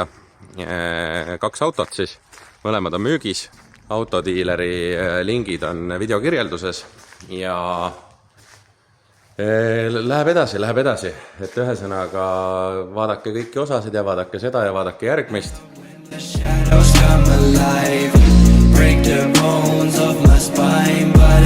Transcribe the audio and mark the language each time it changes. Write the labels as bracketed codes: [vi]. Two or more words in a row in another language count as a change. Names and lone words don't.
[et] 2 autot siis, mõlemad on müügis. Autodiileri lingid on videokirjelduses ja läheb edasi. Et ühesõnaga vaadake kõiki osasid ja vaadake seda ja vaadake järgmist. [en] The shadows come alive, break the bones of my spine.